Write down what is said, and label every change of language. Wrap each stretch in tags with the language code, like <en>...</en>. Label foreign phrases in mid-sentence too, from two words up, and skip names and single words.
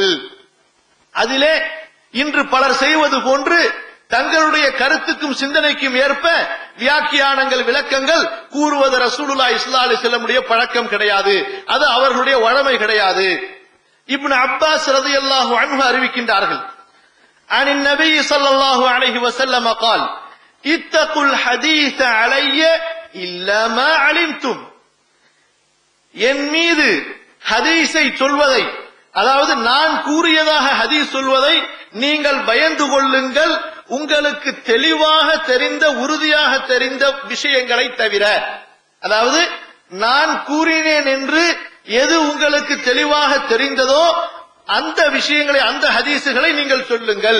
<ta>அதிலே இன்று பலர் செய்வது போன்று தங்களுடைய கருத்துக்கும் சிந்தனைக்கும் ஏற்ப வியாக்கியானங்கள், விளக்கங்கள் கூறுவது</ta> <ar>رسول الله صلى الله عليه وسلم</ar> <ta>பழக்கம் கிடையாது. அது அவர்களுடைய வழமை கிடையாது. இப்னு அப்பாஸ்</ta> <ar>رضي الله عنه அறிவிக்கின்றார்கள், عن النبي صلى الله عليه وسلم قال اتقوا الحديث علي الا ما علمتم.</ar> <ta>என் மீது ஹதீஸை சொல்வதை, அதாவது நான் கூறியதாக ஹதீஸ் சொல்வதை நீங்கள் பயந்து கொள்ளுங்கள், உங்களுக்கு தெளிவாக தெரிந்த, உறுதியாக தெரிந்த விஷயங்களை தவிர. அதாவது நான் கூறினேன் என்று எது உங்களுக்கு தெளிவாக தெரிந்ததோ அந்த விஷயங்களை, அந்த ஹதீசுகளை நீங்கள் சொல்லுங்கள்.</ta>